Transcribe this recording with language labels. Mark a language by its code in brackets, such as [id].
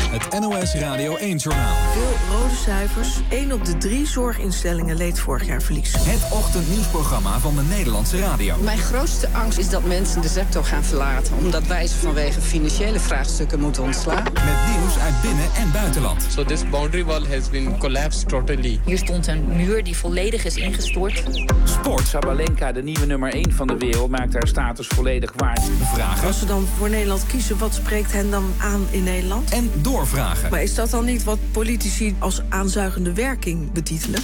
[nl] NOS Radio 1-journaal. Veel rode cijfers. 1 op de 3 zorginstellingen leed vorig jaar verlies. Het ochtendnieuwsprogramma van de Nederlandse radio. Mijn grootste angst is dat mensen de sector gaan verlaten, omdat wij ze vanwege financiële vraagstukken moeten ontslaan. Met nieuws uit binnen- en buitenland. [en] So this boundary wall has been collapsed totally. [nl] Hier stond een muur die volledig is ingestort. Sport. Sabalenka, de nieuwe nummer 1 van de wereld, maakt haar status volledig waard. Vragen. Als ze dan voor Nederland kiezen, wat spreekt hen dan aan in Nederland? En doorvragen. Maar is dat dan niet wat politici als aanzuigende werking betitelen?